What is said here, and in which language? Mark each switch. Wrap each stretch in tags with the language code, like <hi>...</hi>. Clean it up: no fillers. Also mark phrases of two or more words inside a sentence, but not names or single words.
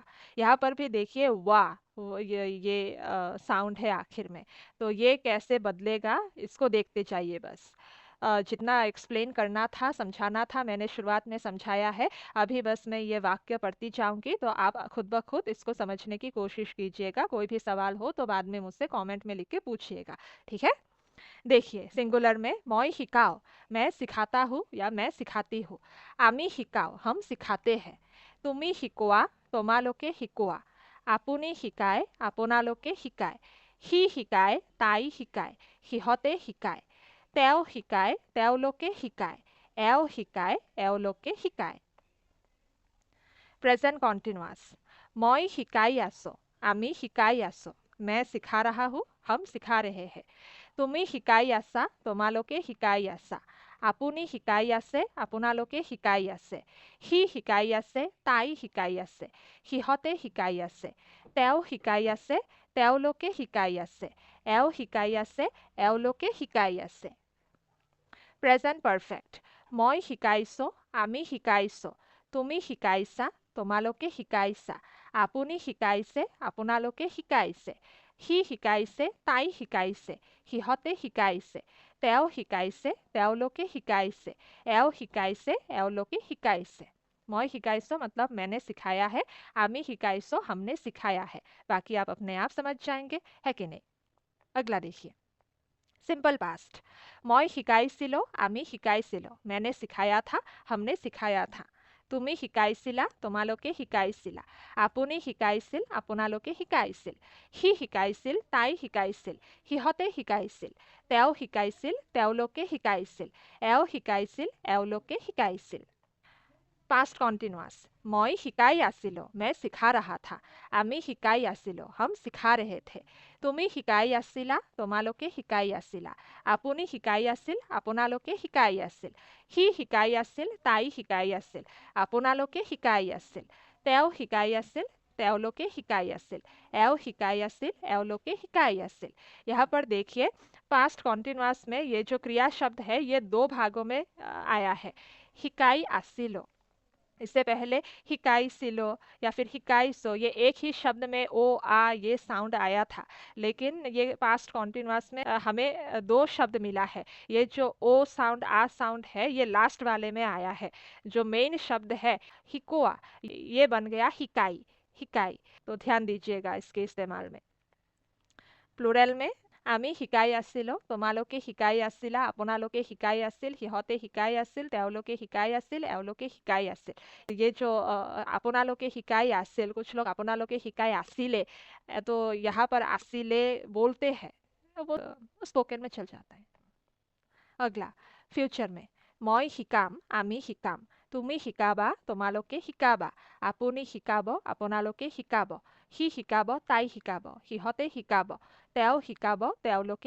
<hi>यहाँ पर भी देखिए वाह, ये साउंड है आखिर में, तो ये कैसे बदलेगा इसको देखते जाइए बस। जितना एक्सप्लेन करना था, समझाना था, मैंने शुरुआत में समझाया है। अभी बस मैं ये वाक्य पढ़ती जाऊंगी, तो आप खुद ब खुद इसको समझने की कोशिश कीजिएगा। कोई भी सवाल हो तो बाद में मुझसे कमेंट में लिख के पूछिएगा। ठीक है, देखिए सिंगुलर में</hi> <as>মই শিকাও,</as> <hi>मैं सिखाता हूँ या मैं सिखाती हूँ,</hi> <as>আমি শিকাও,</as> <hi>हम सिखाते हैं,</hi> <as>তুমি শিকোৱা, তোমালোকে শিকোৱা, আপুনি শিকায়, আপোনালোকে শিকায়, সি শিকায়, তাই শিকায়, সিহঁতে শিকায়, তেওঁ শিকায় তেওঁলোকে শিকায় এওঁ শিকায় এওঁলোকে শিকায়</as> <en>present continuous</en> <as>মই শিকাই আছো আমি শিকাই আছো</as> <hi>मैं सिखा रहा हूँ हम सिखा रहे हैं</hi> <as>তুমি শিকাই আছা তোমালোকে শিকাই আছা আপুনি শিকাই আছে আপোনালোকে শিকাই আছে সি শিকাই আছে তাই শিকাই আছে সিহঁতে শিকাই আছে তেওঁ শিকাই আছে তেওঁলোকে শিকাই আছে এওঁ শিকাই আছে এওঁলোকে শিকাই আছে</as> <en>present perfect</en> <as>মই শিকাইছো আমি শিকাইছো তুমি শিকাইছা তোমালোকে শিকাইছা আপুনি শিকাইছে আপোনালোকে শিকাইছে সি শিকাইছে তাই শিকাইছে সিহঁতে শিকাইছে তেওঁ শিকাইছে তেওঁলোকে শিকাইছে এওঁ শিকাইছে এওঁলোকে শিকাইছে মই শিকাইছো</as> <hi>मतलब मैंने सिखाया है</hi> <as>আমি শিকাইছো</as> <hi>हमने सिखाया है बाकी आप अपने आप समझ जाएंगे है कि नहीं अगला देखिए</hi> <en>simple past</en> <as>মই শিকাইছিলো আমি শিকাইছিলো</as> <hi>मैंने सिखाया था हमने सिखाया था</hi> <as>তুমি শিকাইছিলা তোমালোকে শিকাইছিলা আপুনি শিকাইছিল আপোনালোকে শিকাইছিল সি শিকাইছিল তাই শিকাইছিল সিহঁতে শিকাইছিল তেওঁ শিকাইছিল তেওঁলোকে শিকাইছিল এওঁ শিকাইছিল এওঁলোকে শিকাইছিল</as> <en>past continuous</en> <as>মই শিকাই আছিলো</as> <hi>मैं सिखा रहा था</hi> <as>আমি শিকাই আছিলো</as> <hi>हम सिखा रहे थे</hi> <as>তুমি শিকাই আছিলা তোমালোকে শিকাই আছিলা আপুনি শিকাই আছিল আপোনালোকে শিকাই আছিল সি শিকাই আছিল তাই শিকাই আছিল আপোনালোকে শিকাই আছিল তেওঁ শিকাই আছিল তেওঁলোকে শিকাই আছিল এওঁ শিকাই আছিল এওঁলোকে শিকাই আছিল</as> <hi>यहाँ पर देखिए</hi> <en>past continuous</en> <hi>में ये जो क्रिया शब्द है ये दो भागों में आया है</hi> <as>শিকাই আছিলো</as> <hi>इससे पहले हिकाइसिलो या फिर हिकाइसो ये एक ही शब्द में ओ आ ये साउंड आया था लेकिन ये</hi> <en>past continuous</en> <hi>में हमें दो शब्द मिला है ये जो ओ साउंड आ साउंड है ये लास्ट वाले में आया है जो मेन शब्द है हिकोआ ये बन गया हिकाई हिकाई तो ध्यान दीजिएगा इसके इस्तेमाल में प्लूरल में</hi> <as>আমি শিকাই আছিলো তোমালোকে শিকাই আছিলা আপোনালোকে শিকাই আছিল সিহঁতে শিকাই আছিল তেওঁলোকে শিকাই আছিল এওঁলোকে শিকাই আছিল</as> <hi>ये जो</hi> <as>আপোনালোকে শিকাই আছিল</as> <hi>कुछ लोग</hi> <as>আপোনালোকে শিকাই आसिले</as> <hi>तो यहाँ पर आसिले बोलते हैं वो स्पोकन में चल जाता है अगला फ्यूचर में</hi> <as>मैं শিকাম আমি শিকাম তুমি শিকাবা তোমালোকে শিকাবা আপুনি শিকাব আপোনালোকে শিকাব সি শিকাব তাই শিকাব সিহঁতে শিকাব তেওঁ শিকাব তেওঁলোকে</as>